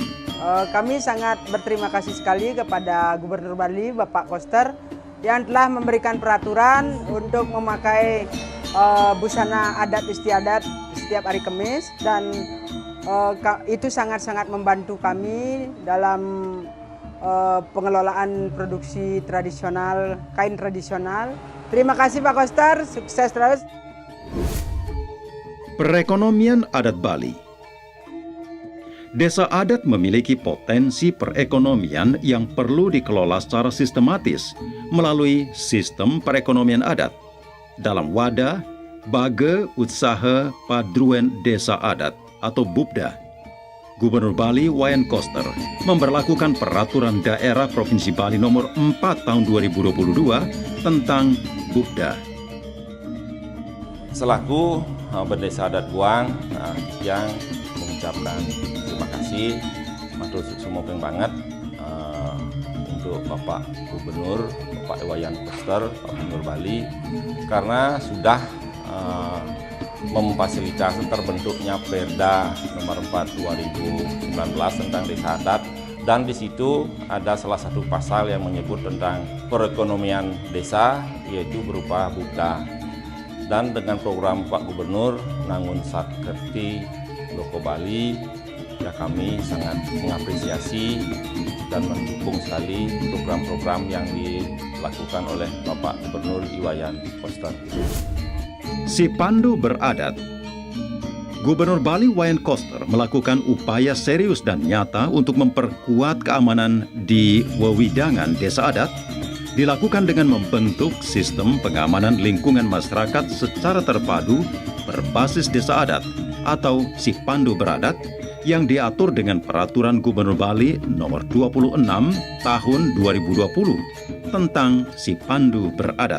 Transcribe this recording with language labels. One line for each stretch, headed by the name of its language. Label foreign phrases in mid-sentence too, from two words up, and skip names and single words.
Indonesian: Kami sangat berterima kasih sekali kepada Gubernur Bali, Bapak Koster, yang telah memberikan peraturan untuk memakai busana adat istiadat setiap hari Kamis, dan itu sangat-sangat membantu kami dalam pengelolaan produksi tradisional, kain tradisional. Terima kasih Pak Koster, sukses terus. Perekonomian adat Bali. Desa adat memiliki potensi perekonomian yang perlu dikelola secara sistematis melalui sistem perekonomian adat dalam wadah Bage Usaha Padruan Desa Adat atau BUPDA. Gubernur Bali Wayan Koster memberlakukan Peraturan Daerah Provinsi Bali Nomor 4 Tahun 2022 tentang BUPDA. Selaku Bendesa Adat Guang yang mengucapkan terima kasih,
Balinese: matur sumopeng banget
Indonesian: untuk Bapak Gubernur, Bapak Wayan Koster, Pak Gubernur Bali, karena sudah memfasilitasi terbentuknya Perda Nomor 4 2019 tentang Desa Adat, dan di situ ada salah satu pasal yang menyebut tentang perekonomian desa, yaitu berupa BUPDA. Dan dengan program Pak Gubernur Nangun Satkerti Loko Bali, ya kami sangat mengapresiasi dan mendukung sekali program-program yang dilakukan oleh Bapak Gubernur Wayan Koster. Si Pandu Beradat. Gubernur Bali Wayan Koster melakukan upaya serius dan nyata untuk memperkuat keamanan di wewidangan desa adat, dilakukan dengan membentuk sistem pengamanan lingkungan masyarakat secara terpadu berbasis desa adat atau Si Pandu Beradat yang diatur dengan Peraturan Gubernur Bali Nomor 26 Tahun 2020 tentang Si Pandu Beradat.